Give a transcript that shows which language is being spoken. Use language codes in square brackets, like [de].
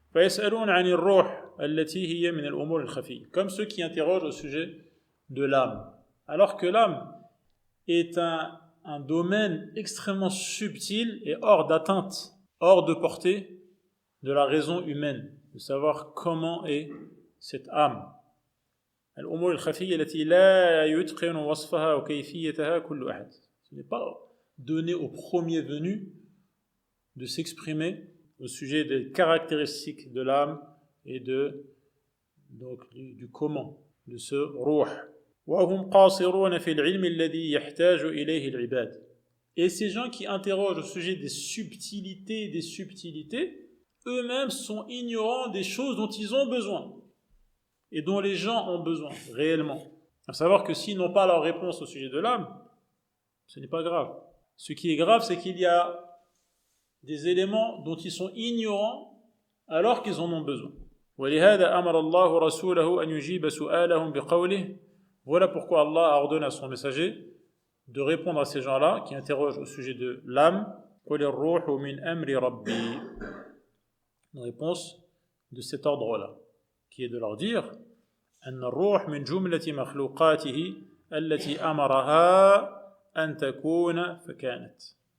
[fr] Comme ceux qui interrogent au sujet de l'âme, alors que l'âme est un un domaine extrêmement subtil et hors d'atteinte, hors de portée de la raison humaine, de savoir comment est cette âme. [ar] الأمور الخفية التي لا يتقن وصفها وكيفيتها كل أحد. [fr] Ce n'est pas donné au premier venu de s'exprimer au sujet des caractéristiques de l'âme et donc du comment de ce ruh. [ar] وهم قاصرون في العلم الذي يحتاج إليه العباد. [fr] Et ces gens qui interrogent au sujet des subtilités, eux-mêmes sont ignorants des choses dont ils ont besoin et dont les gens ont besoin réellement. À savoir que s'ils n'ont pas leur réponse au sujet de l'âme, ce n'est pas grave. Ce qui est grave, c'est qu'il y a des éléments dont ils sont ignorants alors qu'ils en ont besoin. [ar] ولهذا أمر الله رسوله أن يجيب سؤالهم بقوله. [fr] Voilà pourquoi Allah a ordonné à son messager de répondre à ces gens-là qui interrogent au sujet de l'âme. [ar] قُلِ الرُّوحُ مِنْ أَمْرِ رَبِّي. [fr] Une réponse de cet ordre-là, qui est de leur dire [ar] أن الروح من جملة مخلوقاته التي أمرها أن تكون فكانت.